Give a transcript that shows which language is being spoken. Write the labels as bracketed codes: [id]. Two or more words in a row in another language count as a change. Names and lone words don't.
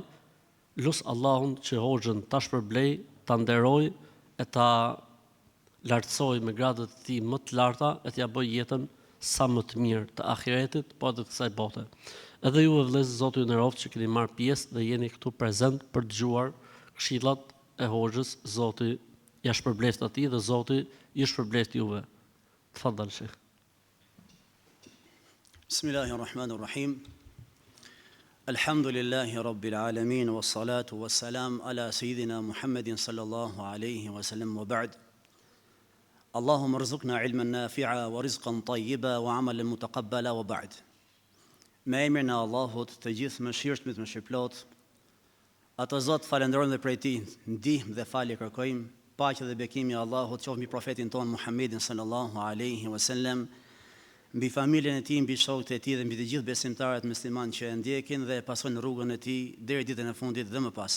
[sq] Lut Allahun që hoxhën ta shpërblej, ta nderoj e ta lartësoj me gradat e tij më të larta e t'ja bëj jetën sa më të mirë të ahiretit, po edhe të kësaj bote. Edhe ju vëllezër, Zoti ju nderoft që keni marrë pjesë dhe jeni këtu prezant për të dëgjuar këshillat e hoxhës. Zoti ja shpërbleft atij dhe Zoti ju shpërbleft juve. [ar] تفضل شيخ. Bismillahirrahmanirrahim. الحمد لله رب العالمين والصلاة والسلام على سيدنا محمد صلى الله عليه وسلم وبعد. اللهم ارزقنا علما نافعا ورزقا طيبا وعملا متقبلا وبعد. [sq] Me emrin e Allahut, të gjithë mëshirshmit, mëshirplot, atë Zot falenderojmë dhe prej Tij ndihmë dhe falje kërkojmë. Paqja dhe bekimi i Allahut qoftë mbi profetin ton Muhammedin [ar] صلى الله عليه وسلم, [sq] mbi familjen e tij, mbi shokët e tij dhe mbi të gjithë besimtarët muslimanë që e ndjekin dhe pasojnë rrugën e tij deri ditën e fundit dhe më pas.